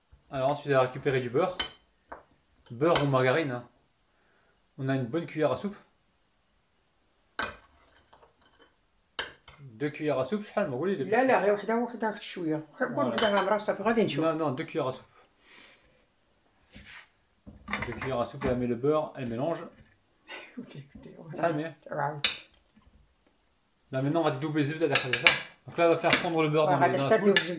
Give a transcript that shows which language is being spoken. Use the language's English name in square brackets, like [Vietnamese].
[French] Alors ensuite, on va récupérer du beurre. Beurre ou margarine. Hein. On a une bonne cuillère à soupe. 2 cuillères à soupe, [Arabic] شحال ما قولي لي. لا لا غير وحده شويه. قول وحده غامره صافي غادي نشوف. [French] Non, 2 cuillères à soupe. 2 cuillères à soupe, elle met le beurre, elle mélange. Ah mais. Là maintenant on va doubler les œufs c'est ça. Donc là on va faire fondre le beurre dans la semoule.